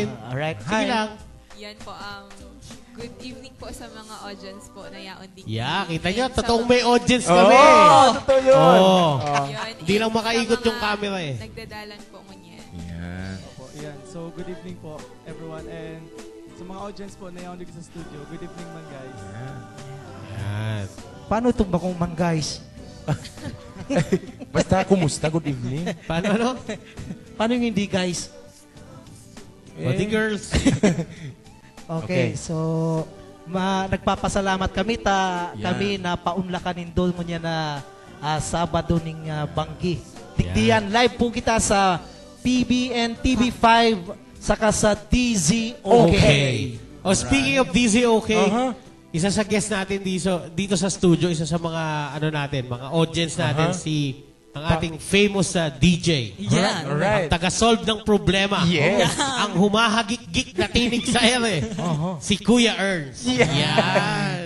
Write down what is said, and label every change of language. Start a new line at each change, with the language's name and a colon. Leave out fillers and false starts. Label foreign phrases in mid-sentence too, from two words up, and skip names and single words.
Filipino: Alright, Sige lang. Yan po,
English: good evening
Filipino: po sa mga audience po na yaon din. Yeah, kita nyo, And sa totoong mga- may audience kami. Totoo yun. Oo. Yun, Hindi and lang makaikot sa yung mga camera eh.
Bikol: Nagdadalan po ngunyan.
Filipino: Yan. Yan.
English: So, good evening po, everyone. And
Filipino: sa mga audience po na yaon dito sa studio,
English: good evening
Filipino: man, guys. Yan.
Bikol: Paano itong bakong man, guys?
Filipino: Basta, kumusta?
English: Good evening.
Filipino: Paano ano? Paano yung hindi, guys?
English: Body girls.
Filipino: Okay, Okay. so nagpapasalamat kami Yan.
Bikol: kami na paunlakanin doon mo niya na Sabado ning Banggi. Tikdiyan, live po kita sa PBN TV5 saka sa DZOK.
English: Okay. Oh, speaking of DZOK, Uh-huh.
Filipino: isa sa guest natin dito sa studio, isa sa mga mga audience natin, ang ating famous DJ. Yan. Alright. Ang taga-solve ng problema. Yes. Ang humahagik-gik na tinig sa ere. Si Kuya Ernst. Yan.